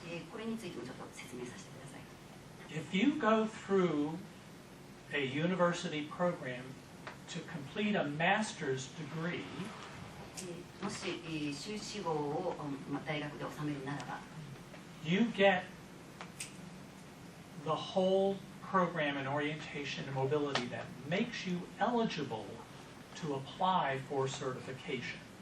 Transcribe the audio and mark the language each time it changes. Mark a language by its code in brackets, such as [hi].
[ja] これについてもちょっと説明させてください。 [en] If you go through a university program to complete a master's degree, [ja] もし修士号を大学で収めるならば、 [en] you get the whole program in orientation and mobility that makes you eligible to apply for certification.